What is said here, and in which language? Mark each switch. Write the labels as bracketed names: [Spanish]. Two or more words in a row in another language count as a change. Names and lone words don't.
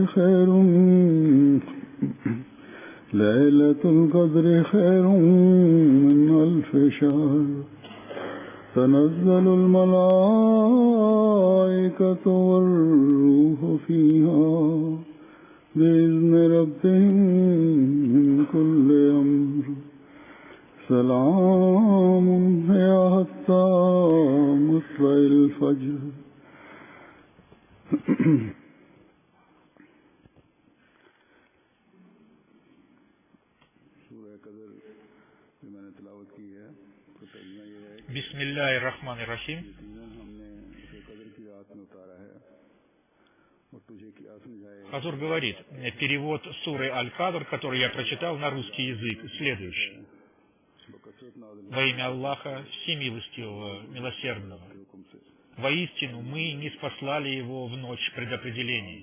[Arabic] خير من ألف شهر تنزل الملائكة والروح فيها بإذن ربهم من كل أمر سلام هي حتى مطلع الفجر بسم الله الرحمن الرحيم. [Russian] Хазур говорит, перевод суры Аль-Кадр, который я прочитал на русский язык, следующий. Во имя Аллаха, Всемилостивого, Милосердного. Воистину, мы не спаслали его в ночь предопределения.